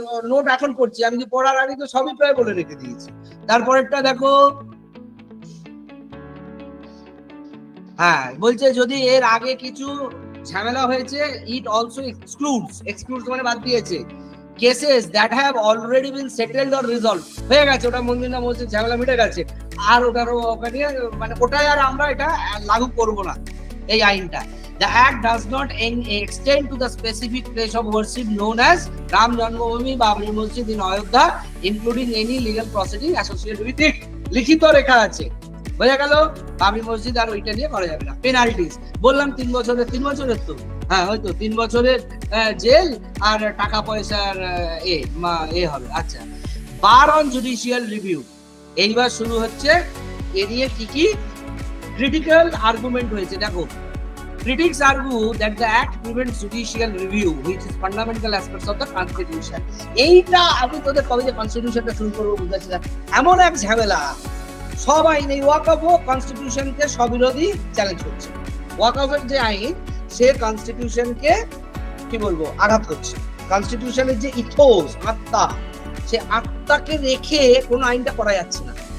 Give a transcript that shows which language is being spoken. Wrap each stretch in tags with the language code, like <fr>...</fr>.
<bn>Note এখন করছি আমি, পড়ার আগে তো সবই প্রায় বলে রেখে দিয়েছি। তারপরেরটা দেখো, হ্যাঁ বলছে যদি এর আগে কিছু ঝামেলা হয়েছে,</bn> <en>it also excludes</en> <bn>মানে বাদ দিয়েছে,</bn> <en>cases that have already been settled or resolved,</en> <bn>হয়ে গেছে ওটা মন্দির না মসজিদ ঝামেলা মিটে গেছে, আর ওটারও ওখানে মানে ওটাই আর আমরা এটা লাগু করব না এই আইনটা।</bn> <en>The act does not extend to the specific place of worship known as Ram Janmabhoomi Babri Masjid in Ayodhya, including any legal proceeding associated with it,</en> <bn>লিখিত রেখা আছে, বোঝা গেল। বাবরি মসজিদ আর ওইটা নিয়ে করা যাবে না। পেনাল্টিস বললাম 3 বছরের তো, হ্যাঁ হয়তো 3 বছরের জেল আর টাকা পয়সার এ হবে। আচ্ছা, বার অন জুডিশিয়াল রিভিউ, এইবার শুরু হচ্ছে এ নিয়ে কি কি ক্রিটিক্যাল আর্গুমেন্ট হয়েছে।</bn> <en>দেখো, critics argue that the act prevents judicial review which is fundamental aspects of the constitution।</en> <bn>এইটা আমি তোদের কবে যে কনস্টিটিউশনটা শুরু করবো বুঝাচ্ছি, এমন এক ঝামেলা, সব আইন এই ওয়াকফ কনস্টিটিউশনকে সবিরোধী চ্যালেঞ্জ করছে। ওয়াকফের যে আইন সে কনস্টিটিউশনকে কি বলবো আঘাত করছে, কনস্টিটিউশনের যে ইথোস আত্মা, সে আত্মাকে রেখে কোনো আইনটা করা যাচ্ছে না।</bn>